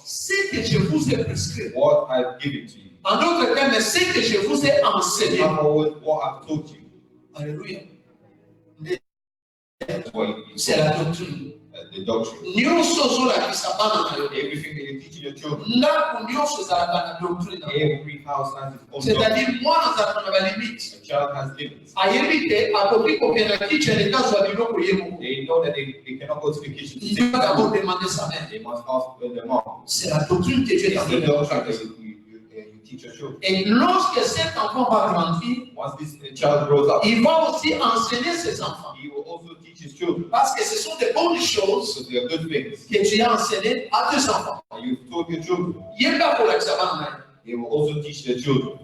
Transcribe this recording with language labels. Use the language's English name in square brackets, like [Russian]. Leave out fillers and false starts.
[French] ce que je vous ai prescrit. [English] what I've given to you. [French] En d'autres termes, ce que je vous ai [English] In [French] enseigné. [English] other words, what I've taught you. [French] Alléluia. [English] That's what [French] C'est la doctrine. [English] the doctrine. [Lingala] Nyonso ozolakisa bana na yo. [English] Everything that you're teaching your children, [Lingala] Ndako nyonso ezalaka na doctrine. [English] every house has its own doctrine. [French] C'est-à-dire [Lingala] mwana azalaka na balimite. [English] A child has limits. [Lingala] ayebi te akoki kokenda kitchen ekazwa biloko ye moko. [English] They know that they cannot go to the kitchen to [French] Il [English] take [French] doit d'abord [English] food. [French] demander sa mère. [English] They must ask their mom. [French] C'est la doctrine que Dieu t'a [English] It's the [French] donnée. [English] doctrine that you teach your children. [French] Et lorsque cet enfant va grandir, [English] Once this child grows up, [French] il va aussi enseigner ses enfants. [English] he will also teach his children. [French] Parce que ce sont des bonnes choses [English] So they are good things. [French] que tu as enseignées à tes enfants. [English] And you've taught your children. Yeba pour la They will also teach their children.